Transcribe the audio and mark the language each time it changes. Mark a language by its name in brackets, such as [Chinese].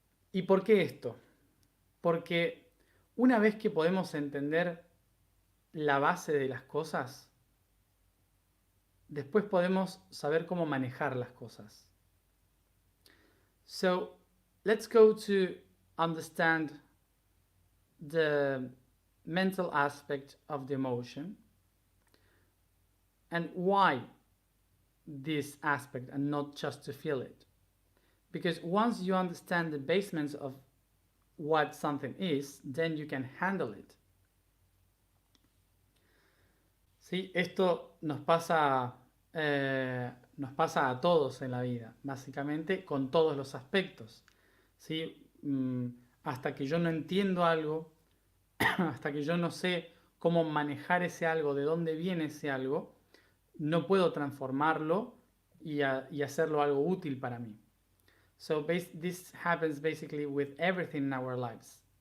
[Spanish] ¿Y por qué esto? Porque una vez que podemos entender la base de las cosas, después podemos saber cómo manejar las cosas. [English] So, let's go to understand the mental aspect of the emotion and why this aspect and not just to feel it. Because once you understand the basements of what something is, then you can handle it. [Spanish] ¿sí? Esto nos pasa a todos en la vida, básicamente con todos los aspectos, ¿sí? Hasta que yo no entiendo algo, hasta que yo no sé cómo manejar ese algo, de dónde viene ese algo, no puedo transformarlo y hacerlo algo útil para mí. [English] So this happens basically with everything in our lives.